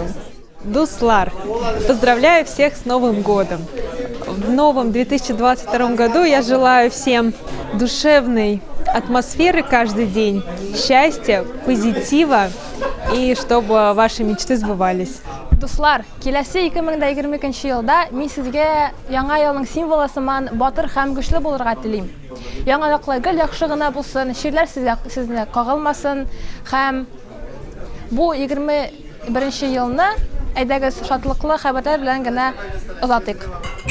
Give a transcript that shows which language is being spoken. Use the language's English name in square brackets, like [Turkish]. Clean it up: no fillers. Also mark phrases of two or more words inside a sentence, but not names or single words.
[Russian] Дуслар, поздравляю всех с Новым годом! В новом 2022 году я желаю всем душевной атмосферы каждый день, счастья, позитива и чтобы ваши мечты сбывались. [Tatar] Дуслар, киләсе 2022 елда мин сезгә яңа елның символы сыман батыр һәм көчле булырга телим. Яңалыклар гел яхшы гына булсын, ширләр сезне кагылмасын һәм бу 21 елны әйдәгез шатлыклы хәбәрләр белән генә озатыйк.